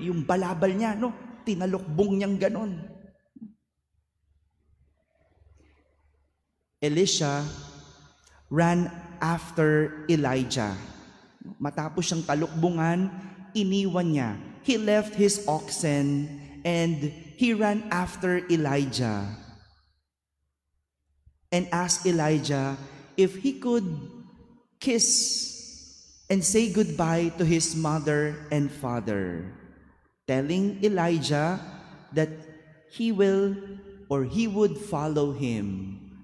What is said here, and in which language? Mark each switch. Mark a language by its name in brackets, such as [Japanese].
[Filipino] Yung balabal niya, tinalukbong niyang ganon. [English] Elisha ran after Elijah. [Filipino] Matapos siyang talukbungan, iniwan niya. [English] He left his oxen and he ran after Elijah and asked Elijah if he could kiss and say goodbye to his mother and father, telling Elijah that he would follow him.